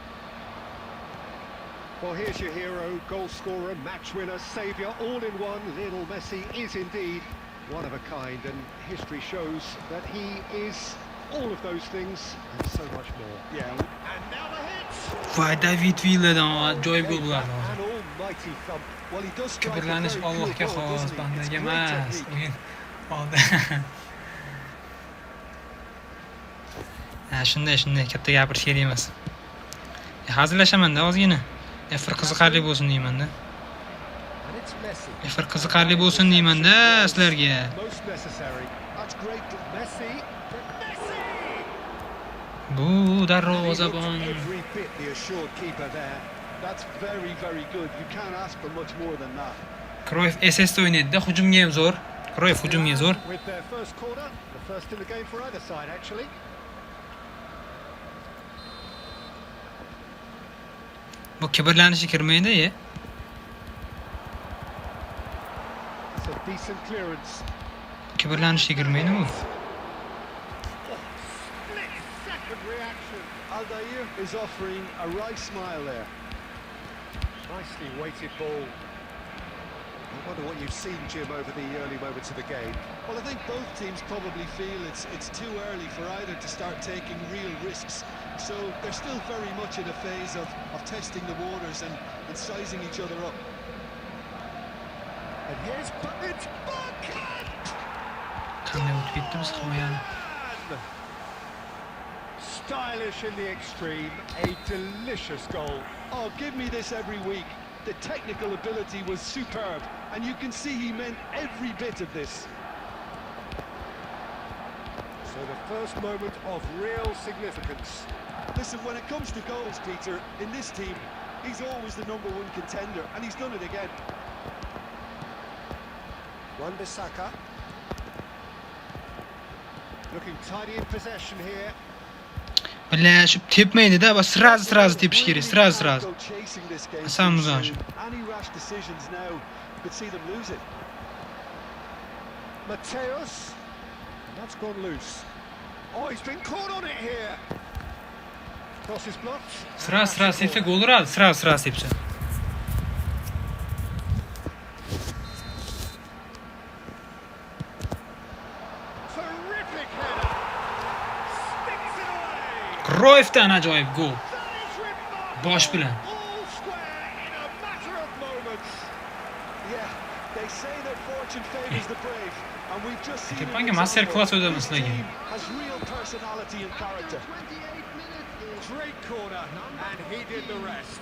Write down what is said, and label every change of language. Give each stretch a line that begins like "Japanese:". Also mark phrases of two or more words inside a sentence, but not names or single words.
English: Well, here's your hero, goal scorer, match winner, saviour, all in one. Lionel Messi is indeed one of a kind, and history shows that he is all of those things and so much more. Yeah, and now the hit!
Uzbek: Voy, David Villadan joy gol bo'ladi.
English: An almighty thump. Well, he does strike a very
Uzbek: Kibrlanish
English: pure
Uzbek: Allohga
English: ball,
Uzbek: xos,
English: doesn't he?
Uzbek: bandaga
English: It's great
Uzbek: emas.
English: technique.
Uzbek: O'yin oldi. Shunday katta gapirish kerak emas. Hazillashamanda ozgina. Efir qiziqarli bo'lsin deyman-da.
English: And it's Messi.
Uzbek: Efir qiziqarli bo'lsin deyman-da sizlarga.
English: Most necessary. That's great. Messi. Messi!
Uzbek: Bu darvozabon.
English: Every bit the assured keeper there. That's very, very good. You can't ask for much more than that.
Uzbek: Kroyf SS o'ynaydi-da, hujumga ham zo'r. Kroyf hujumga zo'r.
English: With their first corner, the first in the game for either side, actually.
Uzbek: Bu kibrlanishi kirmaydi-ya.
English: It's a decent clearance.
Uzbek: Kibrlanishi kirmaydi bu.
English: Split-second reaction. Aldair is offering a wry smile there. Nicely weighted ball. I wonder what you've seen, Jim, over the early moments of the game. Well, I think both teams probably feel it's too early for either to start taking real risks. So they're still very much in a phase of testing the waters and sizing each other up. And here's it's Bucket! Qanday o'tib ketdi biz himoyani. Stylish in the extreme, a delicious goal. Oh, give me this every week. The technical ability was superb, and you can see he meant every bit of this. So the first moment of real significance. Listen, when it comes to goals, Peter, in this team, he's always the #1 contender, and he's done it again. Wan-Bissaka. Looking tidy in possession here.
Uzbek: Birlashib tepmaydi-da, va sraz tepish kerak, sraz.
English: Hasan Muzaj. Any rash decisions now could see them lose it. Mateus. That's gone loose. Oh, he's been caught on it here. Cross is blocked.
Uzbek: Sraz tepsa gol uradi, sraz tepsa.
English: Terrific header. Sticks it away.
Uzbek: Royfdan ajoyib gol. Bosh bilan.
English: All square in a matter of moments. Yeah, they say that fortune favors the brave, and we've just seen
Uzbek: Tepanga
English: master class
Uzbek: o'damiz
English: this
Uzbek: lekin.
English: team has real personality and character. Great corner, and he did the rest.